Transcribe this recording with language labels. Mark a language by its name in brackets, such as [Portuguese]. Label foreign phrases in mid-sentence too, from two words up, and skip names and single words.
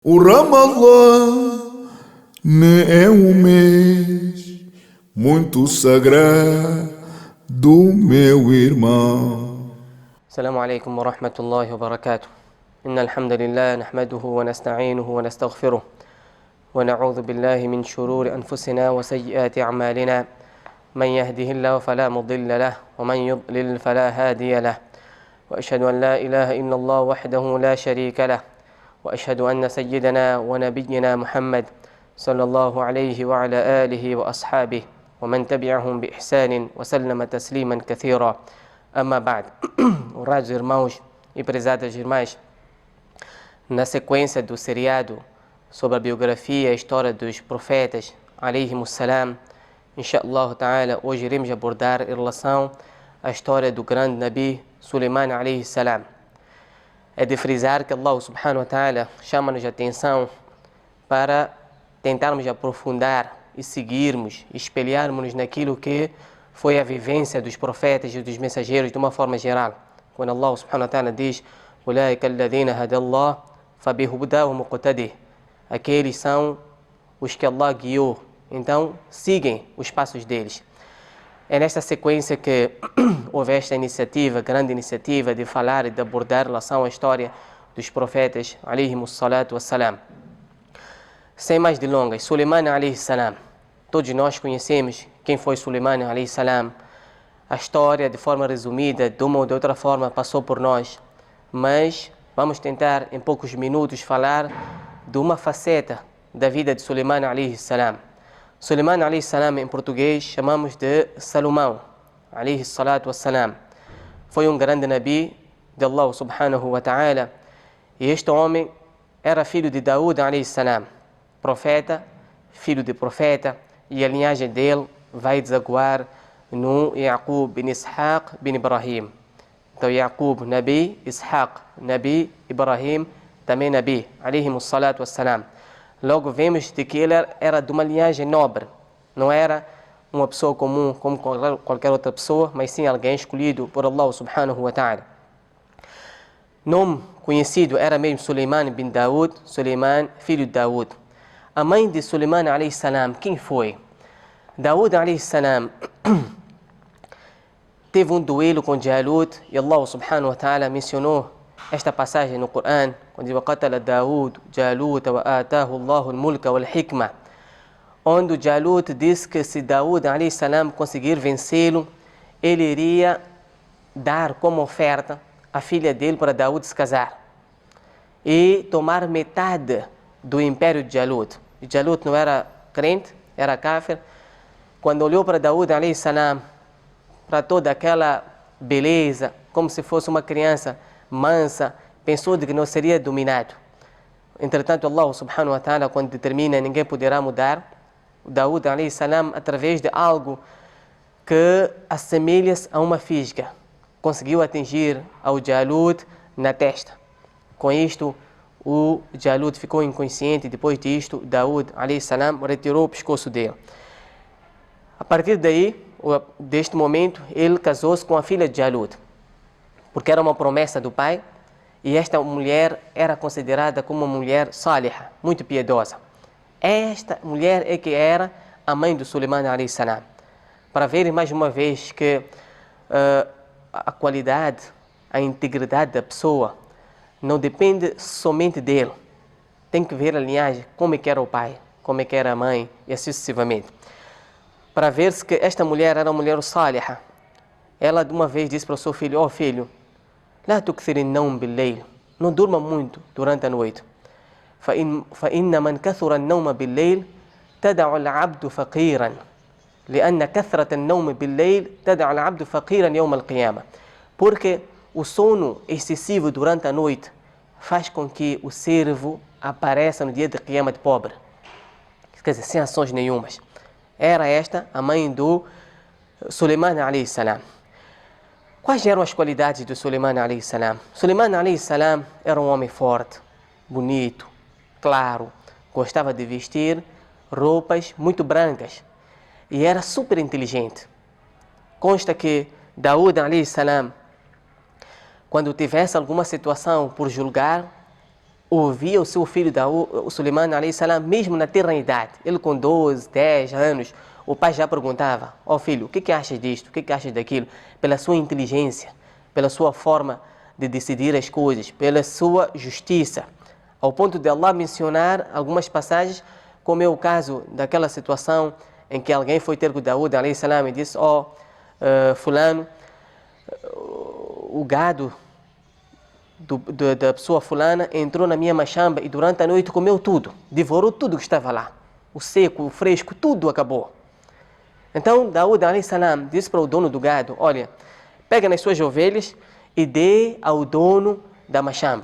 [Portuguese] O Ramallah é um mês muito sagrado, meu irmão. [Arabic] السلام عليكم ورحمة الله وبركاته. إن الحمد لله نحمده ونستعينه ونستغفره ونعوذ بالله من شرور أنفسنا وسيئات أعمالنا. من يهده الله فلا مضل له ومن يضلل فلا هادي له. وأشهد أن لا إله إلا الله وحده لا شريك له. وأشهد أن سيدنا ونبينا محمد صلى الله عليه وعلى آله وأصحابه ومن تبعهم بإحسان وسلم تسليما كثيرا. أما بعد. [Portuguese] Honrados irmãos e prezadas irmãs, na sequência do seriado sobre a biografia e a história dos profetas, [Arabic] عليهم السلام إن شاء الله تعالى, [Portuguese] hoje iremos abordar em relação à história do grande Nabi Suleiman [Arabic] عليه السلام. [Portuguese] É de frisar que Allah [Arabic] سبحانه وتعالى [Portuguese] chama-nos a atenção para tentarmos aprofundar e seguirmos, espelharmos naquilo que foi a vivência dos profetas e dos mensageiros de uma forma geral. Quando Allah [Arabic] سبحانه وتعالى [Portuguese] diz [Arabic] "أولئك الذين هدى الله فبهداهم اقتده", [Portuguese] aqueles são os que Allah guiou, então sigam os passos deles. É nesta sequência que houve esta iniciativa, grande iniciativa de falar e de abordar em relação à história dos profetas [Arabic] عليهم الصلاة والسلام. [Portuguese] Sem mais delongas, [Arabic] سليمان عليه السلام. [Portuguese] Todos nós conhecemos quem foi Suleiman [Arabic] عليه السلام. [Portuguese] A história, de forma resumida, de uma ou de outra forma, passou por nós. Mas vamos tentar, em poucos minutos, falar de uma faceta da vida de Suleiman [Arabic] عليه السلام. سليمان عليه السلام, [Portuguese] em português, chamamos de Salomão [Arabic] عليه الصلاة والسلام. [Portuguese] Foi um grande Nabi de Allah [Arabic] سبحانه وتعالى. [Portuguese] E este homem era filho de Daúd [Arabic] عليه السلام, [Portuguese] profeta, filho de profeta, e a linhagem dele vai desaguar no Yaqub bin Ishaq bin Ibrahim. Então Yaqub, Nabi, Ishaq, Nabi, Ibrahim, também Nabi, [Arabic] عليهم الصلاة والسلام. [Portuguese] Logo vemos de que ele era de uma linhagem nobre, não era uma pessoa comum como qualquer outra pessoa, mas sim alguém escolhido por Allah [Arabic] سبحانه وتعالى. [Portuguese] Nome conhecido era mesmo Suleiman bin Daud, Suleiman, filho de Daud. A mãe de Suleiman [Arabic] عليه السلام, [Portuguese] quem foi? Daud [Arabic] عليه السلام [Portuguese] teve um duelo com Jalut e Allah [Arabic] سبحانه وتعالى [Portuguese] mencionou esta passagem no Corão, quando diz [Arabic] وَقَتَلَ دَاوُدْ جَالُوتَ وَآتَاهُ اللَّهُ الْمُلْكَ وَالْحِكْمَةَ, [Portuguese] onde Jalut disse que se Daud [Arabic] عليه السلام [Portuguese] conseguir vencê-lo, ele iria dar como oferta a filha dele para Daud se casar e tomar metade do império de Jalut. E Jalut não era crente, era kafir. Quando olhou para Daud [Arabic] عليه السلام, [Portuguese] para toda aquela beleza, como se fosse uma criança mansa, pensou de que não seria dominado. Entretanto, [Arabic] الله سبحانه وتعالى, [Portuguese] quando determina ninguém poderá mudar, [Arabic] داود عليه السلام, [Portuguese] através de algo que assemelha-se a uma fisga, conseguiu atingir ao Jalut na testa. Com isto, o Jalut ficou inconsciente. Depois disto, Daud [Arabic] عليه السلام [Portuguese] retirou o pescoço dele. A partir daí, deste momento, ele casou-se com a filha de Jalut, porque era uma promessa do pai, e esta mulher era considerada como uma mulher salihah, muito piedosa. Esta mulher é que era a mãe do Suleiman [Arabic] عليه السلام. [Portuguese] Para ver mais uma vez que a qualidade, a integridade da pessoa não depende somente dele. Tem que ver a linhagem, como é que era o pai, como é que era a mãe, e assim sucessivamente. Para ver-se que esta mulher era uma mulher salihah. Ela de uma vez disse para o seu filho: filho, [Arabic] لا تكثر النوم بالليل, [Portuguese] não durma muito durante a noite. [Arabic] فإن من كثر النوم بالليل تدع العبد فقيرا لأن كثرة النوم بالليل تدع العبد فقيرا يوم القيامة. [Portuguese] Porque o sono excessivo durante a noite faz com que o servo apareça no dia de Qiyamah pobre, quer dizer, sem ações nenhumas. Era esta a mãe do Suleiman [Arabic] عليه السلام. [Portuguese] Quais eram as qualidades do Suleiman [Arabic] عليه السلام? [Portuguese] Suleiman [Arabic] عليه السلام [Portuguese] era um homem forte, bonito, claro, gostava de vestir roupas muito brancas e era super inteligente. Consta que Daud [Arabic] عليه السلام, [Portuguese] quando tivesse alguma situação por julgar, ouvia o seu filho o Suleiman [Arabic] عليه السلام, [Portuguese] mesmo na terra idade. Ele com 12, 10 anos, o pai já perguntava: ó filho, o que achas disto? O que achas daquilo? Pela sua inteligência, pela sua forma de decidir as coisas, pela sua justiça. Ao ponto de Allah mencionar algumas passagens, como é o caso daquela situação em que alguém foi ter com Daúd [Arabic] عليه السلام [Portuguese] e disse: ó fulano, o gado da pessoa fulana entrou na minha machamba e durante a noite comeu tudo, devorou tudo que estava lá, o seco, o fresco, tudo acabou. Então Daúd [Arabic] عليه السلام [Portuguese] disse para o dono do gado: olha, pega nas suas ovelhas e dê ao dono da machamba.